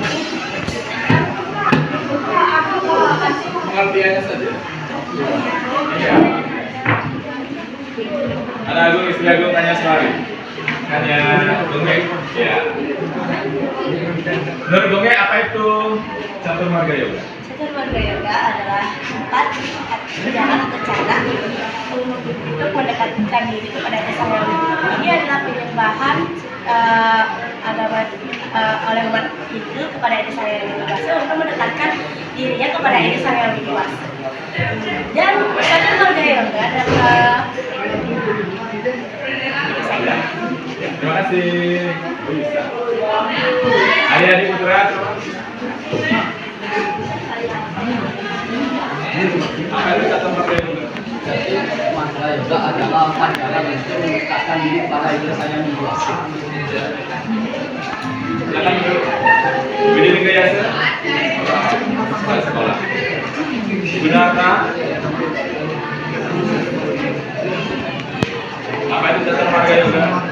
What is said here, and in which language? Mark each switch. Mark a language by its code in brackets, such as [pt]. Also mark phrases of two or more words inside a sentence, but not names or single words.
[id] Pengertiannya saja. Iya. Ada Agung, istri Agung tanya sekali. Tanya dongeng. Ya. Menurut dongeng apa itu catur marga yoga? Catur marga yoga adalah tempat jalan atau cara untuk mendekatkan diri kepada Sang Yang Widi Wasi. Ini adalah penyembahan agama oleh umat Hindu kepada Sang Yang Widi Wasi untuk mendekatkan dirinya kepada Sang Yang Widi Wasi. Dan catur marga yoga adalah Terima kasih. Adik-adik putra. Apa itu catur marga yoga? Marga yoga adalah empat jalan untuk mendekatkan diri pada ide saya individu. Silakan dulu. Budi Lingga Yasa. Sekolah. Gunata. Apa itu catur marga yoga?